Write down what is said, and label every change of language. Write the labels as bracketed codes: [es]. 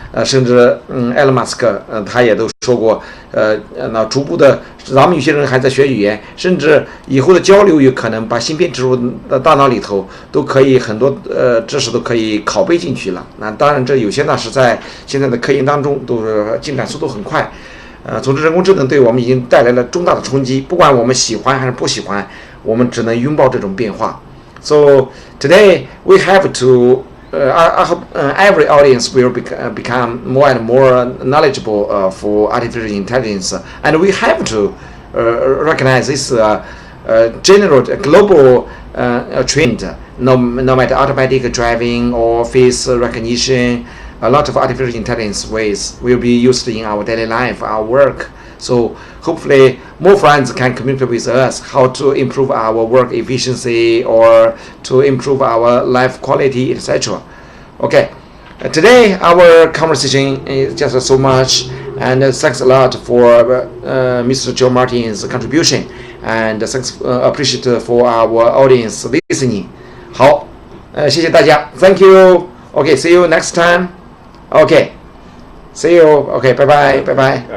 [zh] 甚至埃隆·马斯克他也都说过，那逐步的，咱们有些人还在学语言，甚至以后的交流有可能把芯片植入大脑里头，都可以很多知识都可以拷贝进去了。那当然，这有些呢是在现在的科研当中都是进展速度很快。总之，人工智能对我们已经带来了重大的冲击，不管我们喜欢还是不喜欢，我们只能拥抱这种变化。 [en] So today we have to. I hope every audience will become more and more knowledgeable for artificial intelligence, and we have to recognize this general global trend. No matter automatic driving or face recognition, a lot of artificial intelligence ways will be used in our daily life, our work. So hopefully more friends can communicate with us how to improve our work efficiency or to improve our life quality, etc. Okay, today our conversation is just so much, and thanks a lot for Mr. Joe Martin's contribution, and thanks appreciate for our audience listening. [zh] 好，谢谢大家 ， [en] Thank you. Okay, see you next time. Okay, see you. Okay, bye bye, bye bye.